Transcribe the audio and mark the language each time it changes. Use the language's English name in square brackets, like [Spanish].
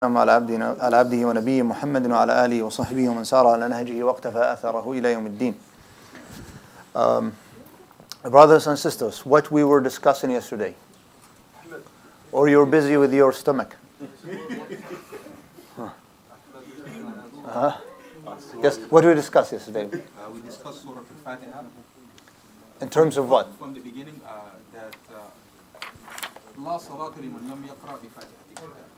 [Arabic] على عبده ونبيه محمد وعلى آله وصحبه ومن سار على نهجه واقتفى أثره إلى يوم الدين. [English] Brothers and sisters, what we were discussing yesterday, or you're busy with your stomach? Yes, what did we discuss yesterday? We discussed Surah al-Fatiha. In terms of what? From the beginning, that [Arabic] لا صلاة لمن لم يقرأ بفاتحة الكتاب.